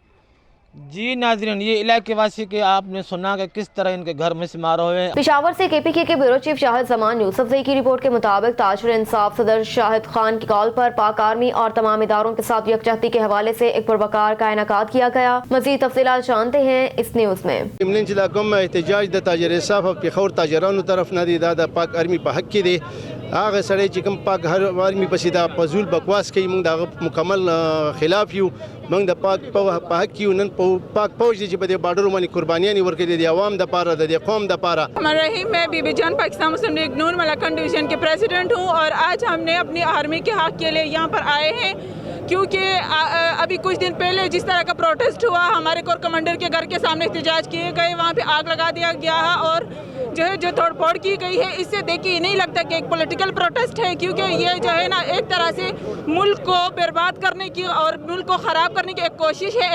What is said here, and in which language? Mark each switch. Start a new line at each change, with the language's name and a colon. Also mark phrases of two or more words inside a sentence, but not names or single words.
Urdu: جی ناظرین، یہ علاقے واسی کے آپ نے سنا کہ کس طرح ان کے گھر میں سے مارے ہوئے ہیں. پشاور سے کے پی کے کے
English: bureau chief
Urdu: شاہد زمان یوسفزئی کی رپورٹ کے مطابق تاجر انصاف صدر شاہد خان کی کال پر پاک آرمی اور تمام اداروں کے ساتھ یکجہتی کے حوالے سے ایک پروقار کا انعقاد کیا گیا. مزید تفصیلات جانتے ہیں اس نیوز میں.
Pashto: احتجاج د تاجر انصاف او پیښور تاجرانو طرف نه دی، دا د پاک آرمی په حق کې دی. هغه سړی چې کوم پاک آرمی پسې دا فضول بکواس کوي، موږ د مکمل خلاف یو. موږ د پاک په حق کې نن پاک فوج چې په دې بارډر باندې قربانیاں ورکړي دي عوام د پاره د قوم د پاره. رحیم،
Urdu: میں بی بی جان پاکستان مسلم لیگ نون ملاکنڈ ڈویژن کے پریزیڈنٹ ہوں، اور آج ہم نے اپنی آرمی کے حق کے لیے یہاں پر آئے ہیں، کیونکہ ابھی کچھ دن پہلے جس طرح کا پروٹیسٹ ہوا، ہمارے
English: corps commander
Urdu: کے گھر کے سامنے احتجاج کیے گئے، وہاں پہ آگ لگا دیا گیا ہے، اور جو توڑ پھوڑ کی گئی ہے، اس سے دیکھیے یہ نہیں لگتا کہ ایک
English: political protest
Urdu: ہے، کیونکہ یہ جو ہے نا ایک طرح سے ملک کو برباد کرنے کی اور ملک کو خراب کرنے کی ایک کوشش ہے.